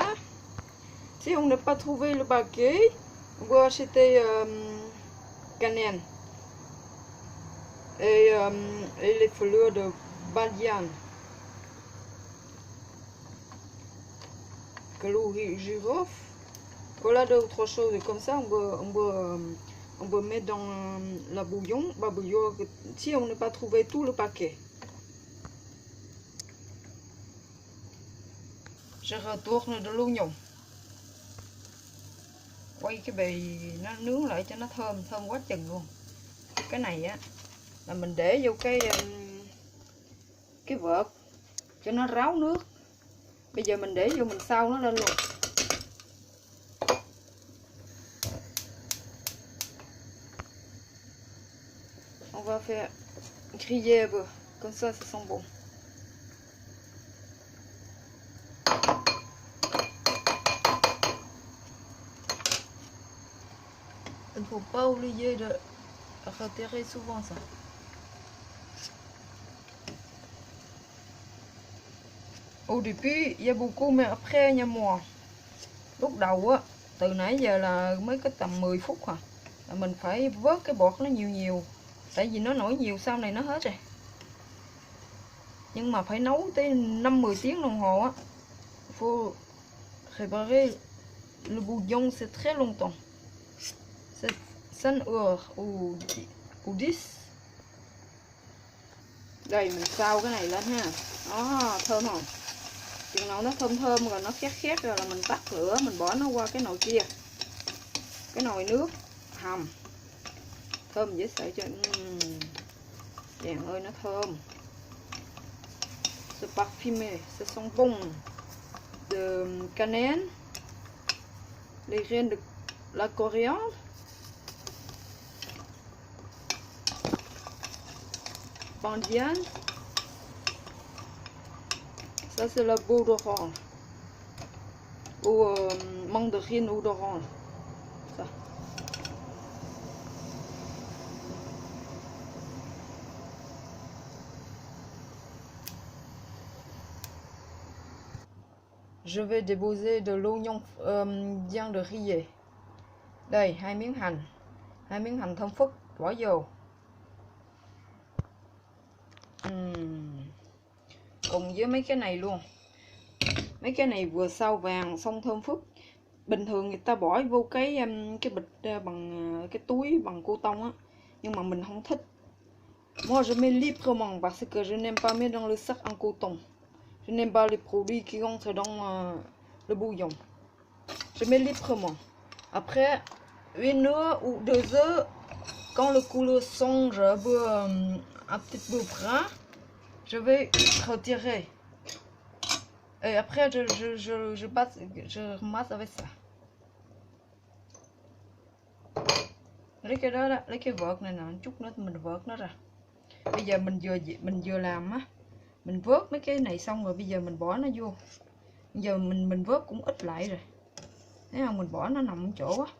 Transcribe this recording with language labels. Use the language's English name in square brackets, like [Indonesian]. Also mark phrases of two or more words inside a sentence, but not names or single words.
[French] Si on n'a pas trouvé le paquet, on va acheter cannelle et les fleurs de badiane, clou girofle. Voilà d'autres choses comme ça. On peut mettre dans la bouillon. Si on n'a pas trouvé tout le paquet. Je retourne de l'oignon. [Vietnamese] Quay cái bì nó nướng lại cho nó thơm quá chừng luôn. Cái này á là mình để vô cái vợt cho nó ráo nước. Bây giờ mình để vô mình xào nó lên luôn. [French] On va faire griller un peu, comme ça sent bon. Il ne faut pas oublier de retirer souvent ça. Au début, il y a beaucoup, mais après, il y a moins. [Vietnamese] Lúc đầu á, từ nãy giờ là mới có tầm 10 phút à. Là mình phải vớt cái bọt nó nhiều. Tại vì nó nổi nhiều, sau này nó hết rồi. Nhưng mà phải nấu tới 5-10 tiếng đồng hồ á. [French] Faut préparer le bouillon, c'est très longtemps. C'est 5 heures ou 10. [Vietnamese] Đây mình xào cái này lên ha. Đó, thơm không? Chừng nào nó thơm thơm rồi nó khét khét rồi là mình tắt lửa, mình bỏ nó qua cái nồi kia. Cái nồi nước hầm. Thơm dễ sợ cho. Chàng ơi nó thơm. [French] C'est parfumé, ça sent bon. De cannelle, les graines de la coriandre, bandiane. Ça c'est la peau d'orange ou mandarine ou d'orange. Ça. Je vais déposer de l'oignon bien de rillé. [Vietnamese] Đây, 2 miếng hành thơm phức bỏ vô. Cùng với mấy cái này luôn. Mấy cái này vừa sao vàng xong thơm phức. Bình thường người ta bỏ vô cái bịch bằng cái túi bằng cô tông á, nhưng mà mình không thích. [French] Moi je mets librement parce que je n'aime pas mettre dans le sac en coton. Je n'aime pas les produits qui entrent dans le bouillon. Je mets librement. Après 1 heure ou 2 heures, quand le couleur change un petit peu brun, je vais retirer. Et après je ramasse avec ça. [Vietnamese] Lấy cái đó, lấy cái vợt này nè, chút nữa mình vợt nó ra. Bây giờ mình vừa làm á, mình vớt mấy cái này xong rồi bây giờ mình bỏ nó vô. Bây giờ mình vớt cũng ít lại rồi. Thấy không, mình bỏ nó nằm chỗ á.